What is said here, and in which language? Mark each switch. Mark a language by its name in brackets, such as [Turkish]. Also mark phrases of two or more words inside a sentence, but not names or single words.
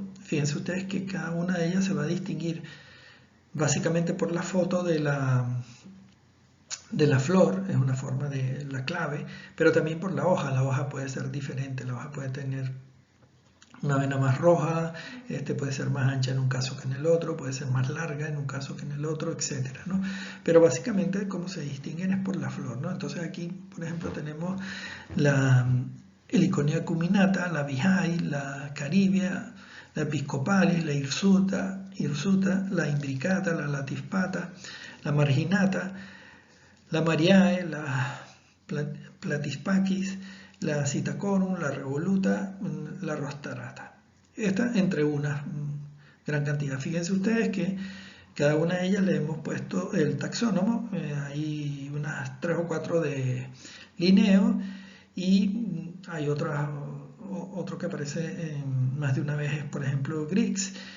[Spanish] Fíjense ustedes que cada una de ellas se va a distinguir básicamente por la foto de la flor, es una forma de la clave, pero también por la hoja. La hoja puede ser diferente, la hoja puede tener una vena más roja, puede ser más ancha en un caso que en el otro, puede ser más larga en un caso que en el otro, etcétera, ¿no? Pero básicamente cómo se distinguen es por la flor, ¿no? Entonces aquí, por ejemplo, tenemos la Heliconia acuminata, la Vijay, la Caribia, la Episcopalis, la hirsuta, la imbricata, la latispata, la marginata, la Mariae, la Platyspakis, la Citacorum, la Revoluta, la Rostarata. Esta entre una gran cantidad. Fíjense ustedes que cada una de ellas le hemos puesto el taxónomo, hay unas 3 o 4 de Linneo y hay otro que aparece más de una vez, por ejemplo Griggs,